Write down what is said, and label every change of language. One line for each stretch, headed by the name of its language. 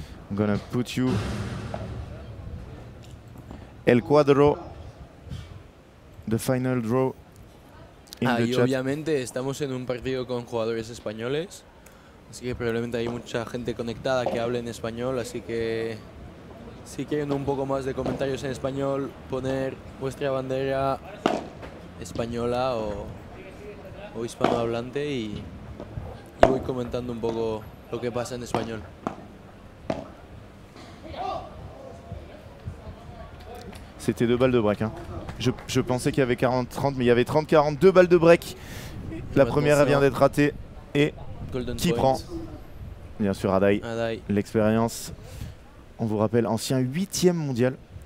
English: I'm gonna put you El Cuadro, the final draw in the Y chat.
Spanish: obviamente estamos en un partido con jugadores españoles, así que probablemente hay mucha gente conectada que hable en español, así que si quieren un poco más de comentarios en español, poner vuestra bandera española o hispanohablante y voy comentando un poco lo que pasa en español.
French: C'était 2 balles de break. Hein. Je pensais qu'il y avait 40-30, mais il y avait 30-40, 2 balles de break. La première, elle vient d'être ratée. Et
English: Golden
French: qui
English: point.
French: prend? Bien sûr, Adai. Adai. L'expérience, on vous rappelle, ancien 8e mondial.